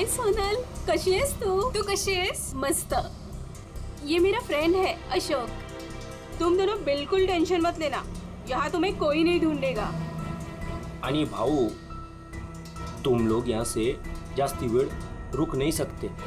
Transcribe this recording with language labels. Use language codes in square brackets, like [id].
[mr] हाय सोनल, कशी आहेस तू कशी आहेस? [hi] मस्त. ये मेरा फ्रेंड है अशोक. तुम दोनों बिल्कुल टेंशन मत लेना, यहाँ तुम्हें कोई नहीं ढूंढेगा. [mr] आणि भाऊ, [hi] तुम लोग यहाँ से [mr] जास्ती वेळ [hi] रुक नहीं सकते.